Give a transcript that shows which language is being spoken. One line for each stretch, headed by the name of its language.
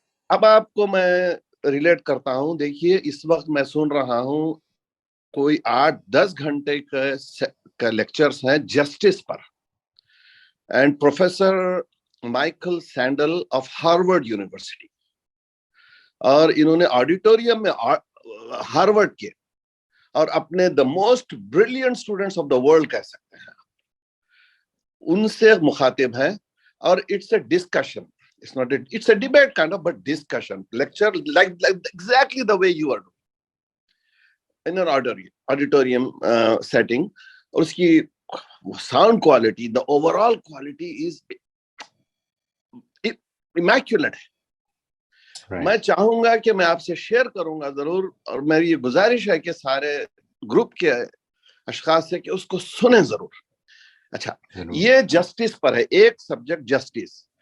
Urdu: اب آپ کو میں ریلیٹ کرتا ہوں. دیکھیے، اس وقت میں سن رہا ہوں کوئی 8-10 گھنٹے کا لیکچرز ہیں justice per, and professor Michael sandal of Harvard university, اور انہوں نے آڈیٹوریم میں ہارورڈ کے اور اپنے
English: the most brilliant students of the world
Urdu: کہہ سکتے ہیں، ان سے مخاطب ہیں.
English: اور it's a discussion, it's a debate kind of, but discussion lecture like exactly the way you are doing in an auditorium setting.
Urdu: اور اس کی
English: sound quality, the overall quality is immaculate.
Urdu: میں چاہوں گا کہ میں آپ سے شیئر کروں گا ضرور، اور میری یہ گزارش ہے کہ سارے گروپ کے اشخاص سے کہ اس کو سنیں ضرور. اچھا، یہ جسٹس پر ہے، ایک سبجیکٹ جسٹس.